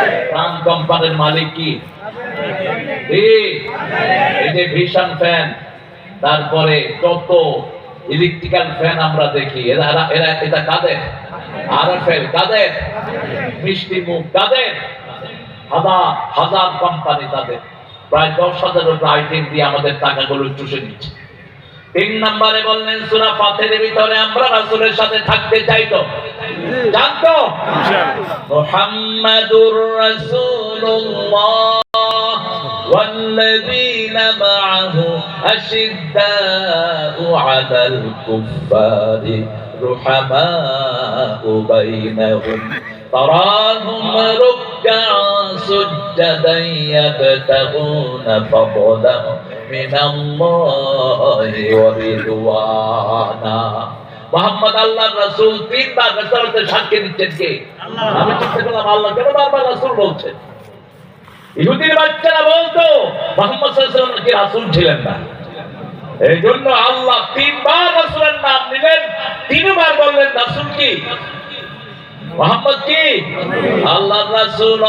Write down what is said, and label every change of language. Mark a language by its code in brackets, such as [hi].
[bn] প্রাণ কোম্পানির মালিক কি? এই যে ভিশন ফ্যান, তারপরে কত ইলেকট্রিক্যাল ফ্যান আমরা দেখি, এটা কাদের? আরএফএল কাদের? মিষ্টি মুখ কাদের? হাজার হাজার কোম্পানি তাদের, প্রায় 10,000 আইটেম দিয়ে আমাদের টাকাগুলো চুষে নিচ্ছে। 3 নম্বরে বললেন সূরা ফাতিরের ভিতরে আমরা রাসূলের সাথে থাকতে চাই তো জানতো [ar] মুহাম্মাদুর রাসূলুল্লাহ والذين معه أشداء على الكفار رحماء بينهم تراهم ركعا سجدا يبتغون فضلا من الله ورضوانا. [bn] মুহাম্মদ আল্লাহর রাসূল 3 বার রাসূলতে সাক্ষী দিচ্ছেন কে? আমি চিন্তা করলাম আল্লাহ কেন বারবার রাসূল বলছেন? ইহুদির বাচ্চারা বলতো মুহাম্মদ সাল্লাল্লাহু আলাইহি ওয়াসাল্লাম কি রাসূল ছিলেন না? এইজন্য আল্লাহ 3 বার রাসূলের নাম নিলেন, 3 বার বললেন রাসূল কি? মুহাম্মদ কি? আল্লাহর রাসূল।